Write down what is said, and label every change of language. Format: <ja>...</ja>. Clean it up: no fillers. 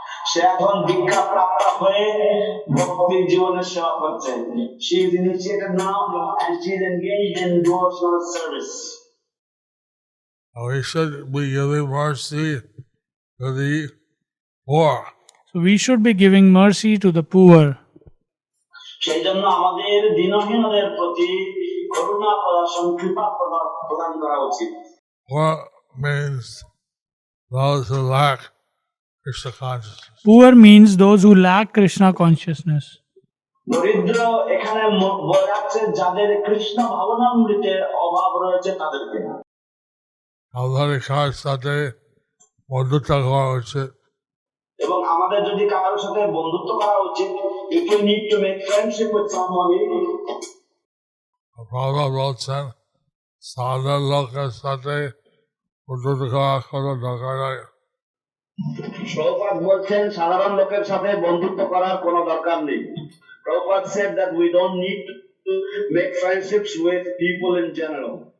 <bn>সে এখন দীক্ষা প্রাপ্ত হয়ে ভক্তির জীবনের সেবা করছে।</bn> <en>She is initiated now and she is engaged in devotional service. We should be giving mercy to the poor. So we should be giving mercy to the poor.</en> <bn>সেই জন্য আমাদের দীনহীনদের প্রতি করুণা প্রদর্শন, কৃপা প্রদান করা উচিত।</bn> <en>Poor means those who lack Krishna consciousness. Poor means those who lack Krishna consciousness.</en> <bn>দরিদ্র এখানে বোঝাচ্ছে যাদের কৃষ্ণ ভাবনামৃতের অভাব রয়েছে তাদেরকে। আমাদের কার সাথে বন্ধুত্ব করা উচিত। এবং আমাদের যদি কারোর সাথে বন্ধুত্ব করা উচিত,</bn> <en>if we need to make friendship with somebody,</en> <bn>বাবা বলছেন সাধারণ লোকের সাথে বন্ধুত্ব করার কোনো দরকার নাই। প্রভুপাদ বলছেন সাধারণ লোকের সাথে বন্ধুত্ব করার কোনো দরকার নেই।</bn> <en>Prabhupada said that we don't need to make friendships with people in general.</en>